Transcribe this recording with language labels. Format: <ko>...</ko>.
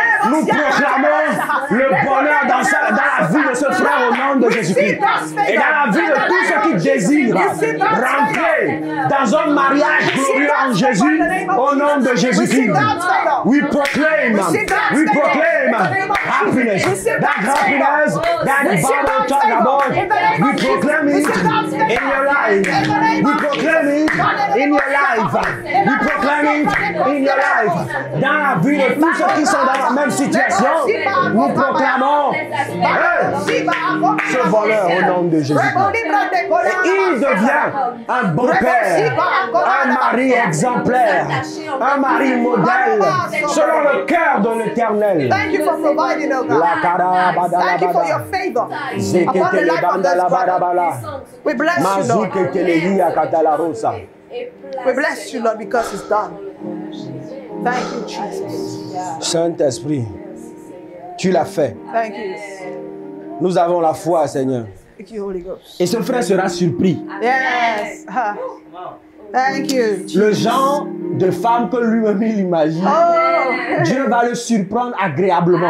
<fr>Nous proclamons le bonheur dans la vie de ce frère au nom de Jésus-Christ. Et dans la vie de tous ceux qui désirent rentrer dans un mariage glorieux en Jésus au nom de Jésus-Christ.</fr> <en>We proclaim happiness. That happiness that the Bible talks about, we proclaim it in your life. We proclaim it in your life. We proclaim it in your life.</en> <fr>Dans la vie de tous ceux qui sont dans la même situation, nous proclamons ce bonheur au nom de Jésus. Et il devient un bon père, un mari exemplaire, un mari modèle, selon le cœur de l'Éternel.</fr> <en>Thank you for providing, oh God. Thank you for your favor upon the life of this brother. We bless you, Lord. We bless you, Lord, because it's done. Thank you, Jesus.</en> <fr>Saint-Esprit, tu l'as fait.</fr> <en>Thank you.</en> <fr>Nous avons la foi, Seigneur.</fr> <en>Thank you, Holy Ghost.</en> <fr>Et ce frère sera surpris.</fr> <en>Yes. Thank you.</en> <fr>Le genre de femme que lui-même il imagine, Dieu va le surprendre agréablement.</fr>